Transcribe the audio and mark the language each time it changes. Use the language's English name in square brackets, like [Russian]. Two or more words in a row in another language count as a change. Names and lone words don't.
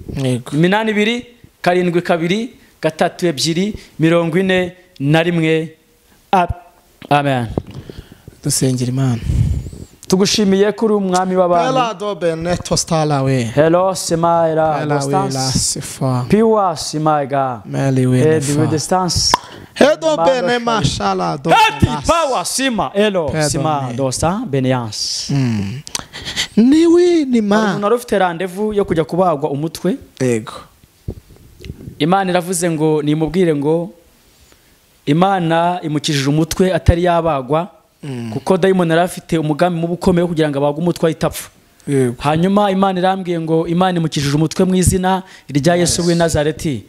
[Kinyarwanda] 82 72 32 41. Amen. Dusengera Imana. Tugushimiye kuri umwami w'abantu. Hello Semaira distance. Piwa Simaiga. With distance. Hedo bene mashallah do. Power Sima. Hello Sima dosta Beniance. Niwi ni ma. Unarufite rendezvous yo kujya kubagwa umutwe. Yego. Imana iravuze ngo nimubwire ngo Imana imukijije umutwe atari yabagwa. Kuko dayimoni yarafite umugambi mu bukomeye kugira ngo abagwe umutwe itapfa. Hanyuma Imana irambwiye ngo Imana imukijije umutwe mu izina rya Yesu w'i Nazareti.